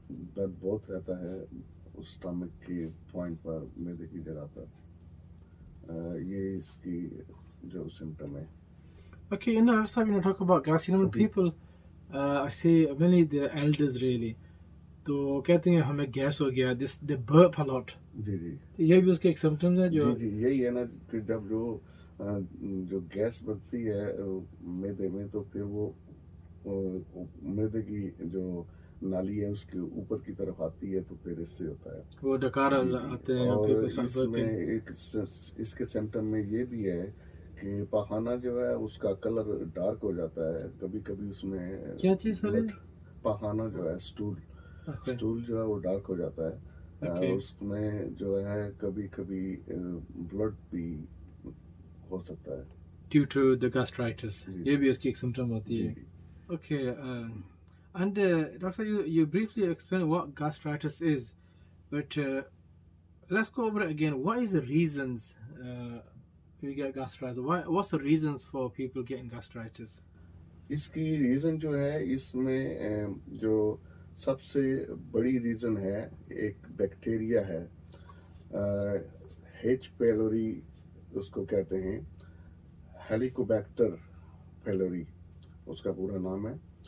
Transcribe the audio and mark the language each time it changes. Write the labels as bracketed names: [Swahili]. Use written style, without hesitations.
[Hindi] दर्द बहुत रहता है उस स्टमक के पॉइंट पर, मैदे की जगह पर। ये इसकी जो सिम्टम है। [English] Okay, let's have talk about gas. When people, I see mainly the elders really, [Hindi] तो कहते हैं हमें गैस हो गया, [English] this they burp a lot. [Hindi] जी जी तो ये भी उसके एक symptoms है जो जी यही है ना कि जब जो गैस बनती है मैदे में, तो फिर वो मैदे की जो नाली है उसके ऊपर की तरफ आती है, तो फिर इससे होता है वो डकार आते हैं, और [English] people start burping. [Hindi] इसके सिम्टम में ये भी है कि पखाना जो है उसका कलर डार्क हो जाता है, कभी कभी उसमें क्या चीज सॉरी? पखाना जो है स्टूल [English] Okay. [Hindi] जो है वो डार्क हो जाता है। [English] Okay. [Hindi] उसमें जो है कभी कभी ब्लड भी हो सकता है [English] Due to the gastritis. [Hindi] जी ये भी उसकी एक symptom होती जी है. [English] Okay. And doctor, you briefly explained what gastritis is, but let's go over it again. What is the reasons we get gastritis? What's the reasons for people getting gastritis? [Hindi] इसकी reason जो है, इसमें जो सबसे बड़ी reason है, एक bacteria है, H pylori उसको कहते हैं, हेलिकोबैक्टर पाइलोरी उसका पूरा नाम है।